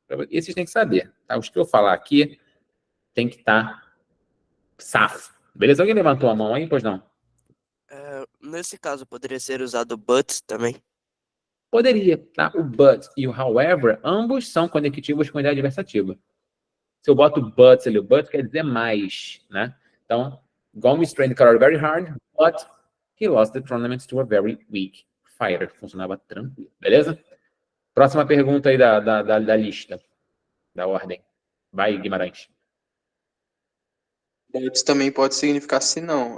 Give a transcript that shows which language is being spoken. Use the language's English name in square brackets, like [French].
[Portuguese] Esses tem que saber, tá? Os que eu falar aqui tem que estar safo. Beleza? Alguém levantou a mão aí? Pois não? Nesse caso, poderia ser usado but também? Poderia, tá? O but e o however, ambos são conectivos com ideia adversativa. Se eu boto but ali, o but quer dizer mais, né? Então, [English] Gomes trained karate very hard, but he lost the tournament to a very weak fighter. [Portuguese] Funcionava tranquilo, beleza? Próxima pergunta aí da lista, da ordem. Vai, Guimarães. But também pode significar se não.